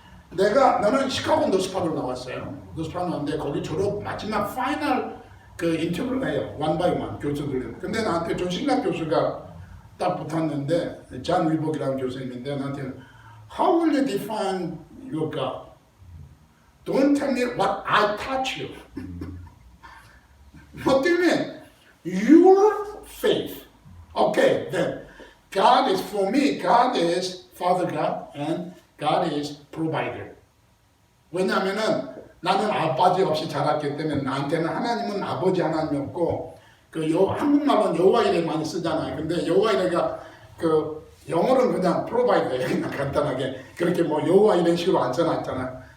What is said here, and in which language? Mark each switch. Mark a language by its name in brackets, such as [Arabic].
[Korean] 나는 시카고 노스파드로 나왔어요. 노스파드 나왔는데 거기 졸업 마지막 파이널 그 인터뷰를 해요. 원 바이 원 교수들. 근데 나한테 존신락 교수가 딱 붙었는데 존 위복이라는 교수님인데 나한테 [English] How will you define your God? Don't tell me what I taught you. What do you mean? Your faith. Okay, then God is for me. God is Father God and God is provider. [Korean] 왜냐하면은 나는 아버지 없이 자랐기 때문에 나한테는 하나님은 아버지 하나님이 없고 한국말은 여호와 이래 많이 쓰잖아요. 근데 여호와 이래가 영어로는 그냥 프로바이더예요. 그냥 간단하게 그렇게 뭐 여호와 이런 식으로 안 써놨잖아.